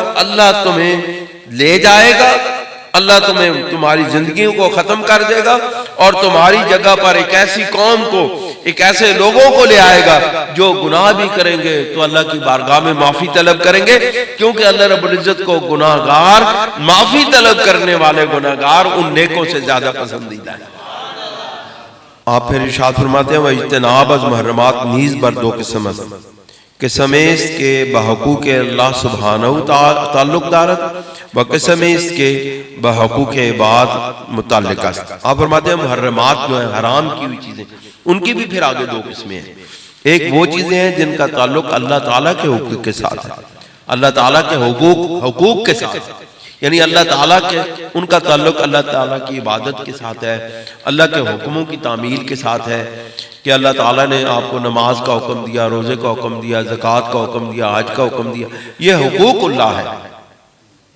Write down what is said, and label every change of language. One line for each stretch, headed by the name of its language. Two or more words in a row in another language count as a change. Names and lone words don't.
Urdu: اللہ تمہیں لے جائے گا، اللہ تمہاری زندگیوں کو ختم کر دے گا اور تمہاری جگہ پر ایک ایسی قوم کو، ایک ایسے لوگوں کو لے آئے گا جو گناہ بھی کریں گے تو اللہ کی بارگاہ میں معافی طلب کریں گے، کیونکہ اللہ رب العزت کو گناہگار، معافی طلب کرنے والے گناہگار ان نیکوں سے زیادہ پسندیدہ ہے۔ آپ پھر ارشاد فرماتے ہیں
Persian: وَاجتناب از محرمات نیز بر دو قسم است، قسم است کے بحقوق اللہ سبحانہ تعلق دارت و قسم است کے بحقوق عباد متعلق است۔
Urdu: آپ فرماتے ہیں محرمات جو ہیں حرام کی ہوئی چیزیں، ان کی بھی پھر آگے دو قسمیں ہیں۔ ایک وہ چیزیں ہیں جن کا تعلق اللہ تعالیٰ کے حقوق کے ساتھ ہے، اللہ تعالیٰ کے حقوق کے ساتھ، یعنی اللہ تعالیٰ کے، ان کا تعلق اللہ تعالیٰ کی عبادت کے ساتھ ہے، اللہ کے حکموں کی تعمیل کے ساتھ ہے کہ اللہ تعالیٰ نے آپ کو نماز کا حکم دیا، روزے کا حکم دیا، زکوٰۃ کا حکم دیا، حج کا حکم دیا، یہ حقوق اللہ ہے۔